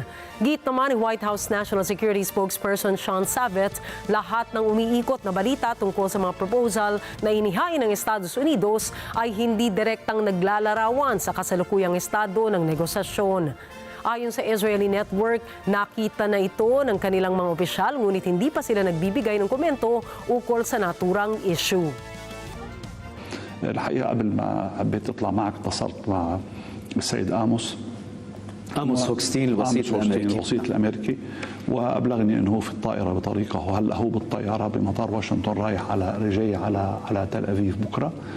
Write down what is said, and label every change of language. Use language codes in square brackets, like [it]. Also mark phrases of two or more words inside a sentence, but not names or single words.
[tl] Git naman ni White House National Security Spokesperson Sean Savet, lahat ng umiikot na balita tungkol sa mga proposal na inihain ng Estados Unidos ay hindi direktang naglalarawan sa kasalukuyang estado ng negosasyon. Ayon sa Israeli network, nakita na ito ng kanilang mga opisyal ngunit hindi pa sila nagbibigay ng komento ukol sa naturang issue. [ar] الحقيقة قبل ما حبيت أطلع معك اتصلت مع السيد آموس هوكستين الوسيط الأمريكي وأبلغني أنه هو في الطائرة بطريقه وهلأ هو بالطيارة بمطار واشنطن رايح جاي على تل أبيب بكرة